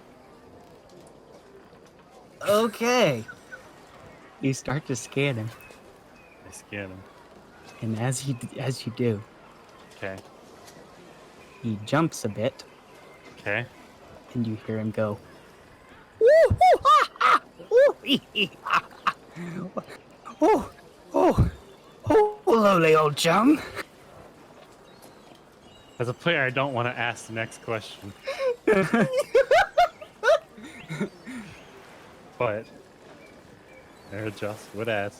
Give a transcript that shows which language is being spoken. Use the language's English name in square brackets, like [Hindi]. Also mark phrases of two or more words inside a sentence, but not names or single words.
[English] Okay. You start to scan him, I scan him. and as you do, Okay. he jumps a bit, Okay. and you hear him go. "Ooh, ooh, ha, ha, ooh, hee, hee, ha, ha. Oh, oh, oh, lowly old chum." As a player, I don't want to ask the next question, but Aerodras would ask.